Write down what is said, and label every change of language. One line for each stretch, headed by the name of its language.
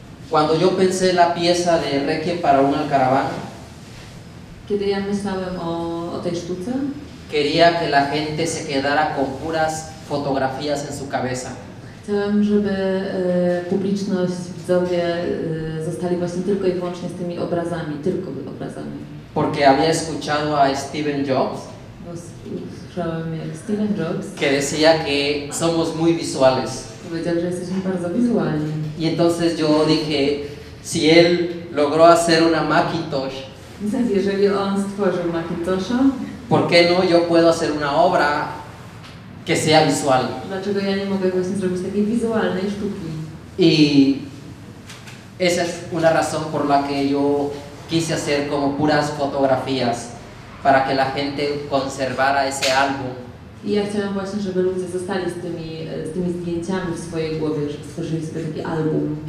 Spanish: Cuando yo pensé la pieza de Requiem para un Alcaraván,
Polish: Kiedy ja myślałem o tej sztuce,
Spanish: quería que la gente se quedara con puras fotografías en su cabeza.
Polish: chciałem, żeby publiczność, widzowie zostali właśnie tylko i wyłącznie z tymi obrazami, tylko obrazami.
Spanish: Porque había escuchado a Steve Jobs
Polish: Bo słyszałem, jak Steve Jobs
Spanish: que decía que somos muy visuales.
Polish: powiedział, że jesteśmy bardzo wizualni.
Spanish: Y entonces yo dije, si él logró hacer una Macintosh,
Polish: Więc jeżeli on stworzył Macintosha,
Spanish: ¿por qué no yo puedo hacer una obra que sea visual.
Polish: Dlaczego ja nie mogę właśnie zrobić takiej wizualnej sztuki?
Spanish: Y esa es una razón por la que yo quise hacer como puras fotografías, para que la gente conservara ese álbum.
Polish: I ja chciałam właśnie, żeby ludzie zostali z tymi zdjęciami w swojej głowie, żeby stworzyli sobie taki album